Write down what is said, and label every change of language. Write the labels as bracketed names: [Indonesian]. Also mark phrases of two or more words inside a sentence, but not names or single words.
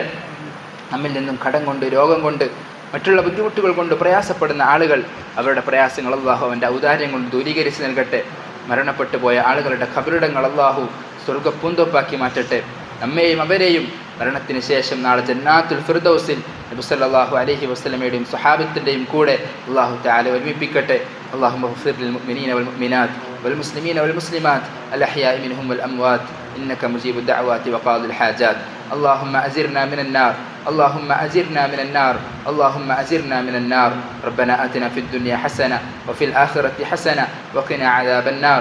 [Malayalam] നമ്മിൽ നിന്നും കടം കൊണ്ട്, രോഗം കൊണ്ട്, മറ്റുള്ള ബുദ്ധിമുട്ടുകൾ കൊണ്ട് പ്രയാസപ്പെടുന്ന ആളുകൾ അവരുടെ പ്രയാസങ്ങൾ അള്ളാഹു അവൻ്റെ ഔദാര്യം കൊണ്ട് ദൂരീകരിച്ച് നൽകട്ടെ. മരണപ്പെട്ടു പോയ ആളുകളുടെ ഖബറിടങ്ങൾ അള്ളാഹു സ്വർഗ്ഗപ്പൂന്തോപ്പാക്കി മാറ്റട്ടെ. നമ്മെയും അവരെയും മരണത്തിന് ശേഷം നാളെ ജന്നാത്തുൽ ഫിർദൗസിൽ നബി [Arabic] صلى الله عليه وسلم [Malayalam] സ്വഹാബത്തിൻ്റെയും കൂടെ [Arabic] الله تعالى [Malayalam] ഒരുമിപ്പിക്കട്ടെ. [Arabic] اللهم اغفر للمؤمنين والمؤمنات والمسلمين والمسلمات الأحياء منهم والأموات إنك مجيب الدعوات وقاضي الحاجات. اللهم أجرنا من النار، اللهم أجرنا من النار، اللهم أجرنا من النار. ربنا آتنا في الدنيا حسنة وفي الآخرة حسنة وقنا عذاب النار.